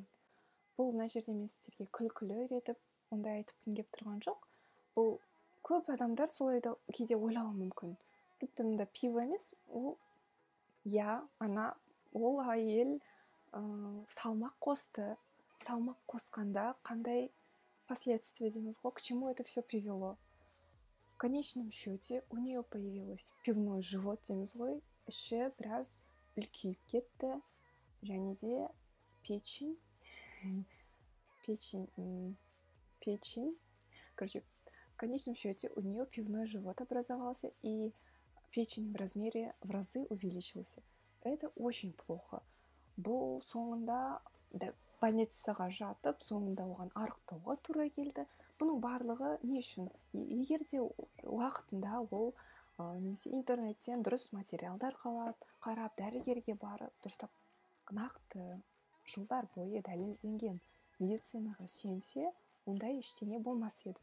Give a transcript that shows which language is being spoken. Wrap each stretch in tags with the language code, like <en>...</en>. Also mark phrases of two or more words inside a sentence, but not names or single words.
<kk>Бұл мына жерде мен сіздерге күлкілі үйретіп, ондай айтып кеп тұрған жоқ. Бұл көп адамдар солай да кейде ойлауы мүмкін. Тіпті мында пиво емес, ол ол әйел салмақ қосты. Салмақ қосқанда қандай последствия дейміз ғой,</kk> <ru>к чему это все привело? В конечном счете у нее появилось пивной живот дейміз ғой, іші біраз үлкейіп кетті, және де печень. Короче, в конечном счете у нее пивной живот образовался, и печень в разы увеличился. Это очень плохо.</ru> <kk>Бұл соңында больницаға жатып, соңында оған арықтауға тура келді. Бұның барлығы не үшін? Егер де уақытында ол немесе интернеттен дұрыс материалдар қарап, дәрігерге барып, дұрыстап нақты жылдар бойы дәлелденген медицинаға сүйенсе, ондай ештеңе болмас еді.</kk>